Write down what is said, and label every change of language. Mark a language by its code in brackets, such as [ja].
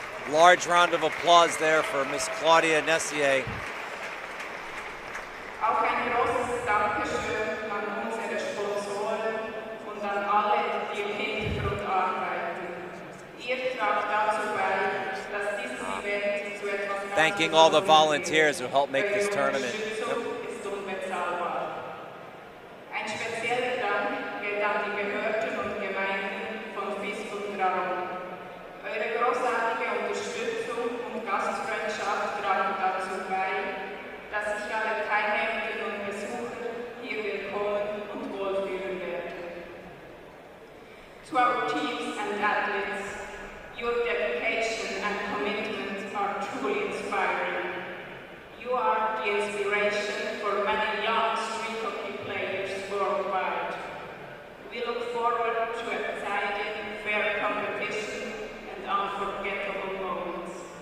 [en] Large round of applause there for Miss Claudia Nessier. [de] Auch ein großes Dankeschön an unsere Sponsoren und an alle, die im Hintergrund arbeiten. Ihr tragt dazu bei, dass dieses Event zu etwas [en] Thanking all the volunteers who helped make this tournament. [de] ist unbezahlbar. Ein spezieller Dank geht an die Behörden und Gemeinden von Visp und Raron. Eure großartige Unterstützung und Gastfreundschaft tragen dazu bei, dass sich alle Teilnehmenden und Besucher hier willkommen und wohlfühlen werden. [en] To our teams and athletes, your dedication and commitment are truly inspiring. You are the inspiration for many young street hockey players worldwide. We look forward to exciting, fair competition and unforgettable moments.